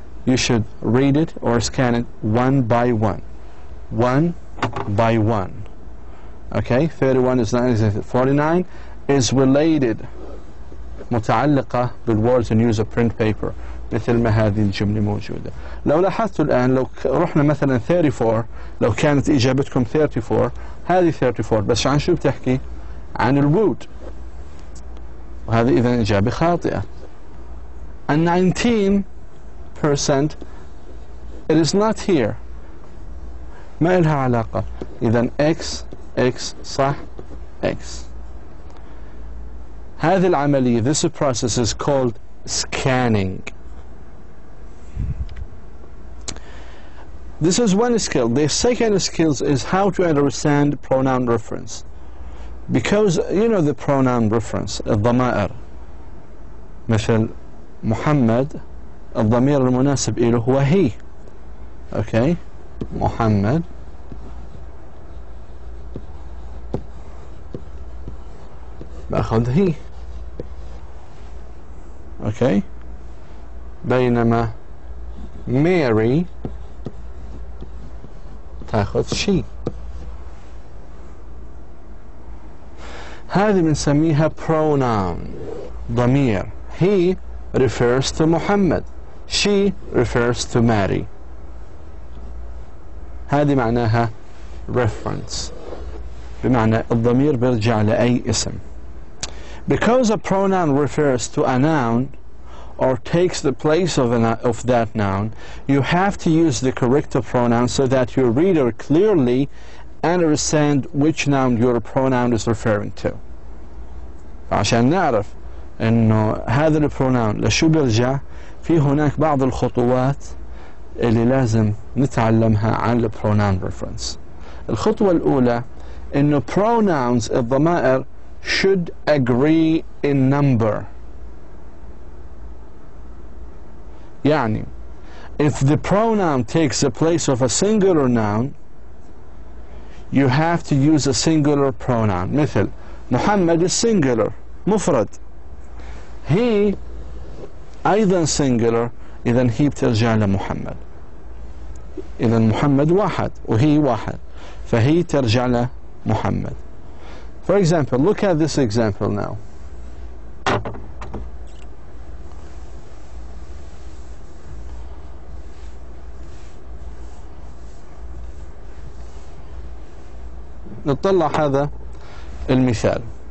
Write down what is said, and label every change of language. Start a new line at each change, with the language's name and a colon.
English: You should read it or scan it one by one. One by one. Okay? 31 is not existed. 49 is related. متعلقة بالwords in newsprint paper.
Arabic: مثل ما هذه الجملة موجودة. لو لاحظتوا الآن لو رحنا مثلا 34، لو كانت إجابتكم 34، هذه 34 بس عن شو بتحكي؟ عن الوود، وهذه إذا إجابة خاطئة.
English: 19% it is not here،
Arabic: ما إلها علاقة. إذا X صح X. هذه العملية
English: this process is called scanning. This is one skill. The second skill is how to understand pronoun reference. Because you know the pronoun reference
Arabic: الضمائر، مثل محمد الضمير المناسب له هو هي. Okay, محمد باخذ هي. Okay, بينما ماري تاخذ شي. هذه بنسميها pronoun ضمير.
English: He refers to محمد. She refers to Mary.
Arabic: هذه معناها reference، بمعنى الضمير بيرجع لأي اسم.
English: Because a pronoun refers to a noun or takes the place of that noun, you have to use the corrective pronoun so that your reader clearly understand which noun your pronoun is referring to.
Arabic: عشان نعرف انه هذا البروناون لشو بيرجع، في هناك بعض الخطوات اللي لازم نتعلمها عن البروناون ريفرنس. الخطوة الأولى انه
English: pronouns الضمائر should agree in number. يعني if the pronoun takes the place of a singular noun, you have to use a singular pronoun.
Arabic: مثل محمد
English: is singular
Arabic: مفرد، he أيضا singular، إذا هي بترجع لمحمد. إذا محمد واحد وهي واحد، فهي ترجع لمحمد.
English: For example, look at this example now.
Arabic: نطلع هذا المثال.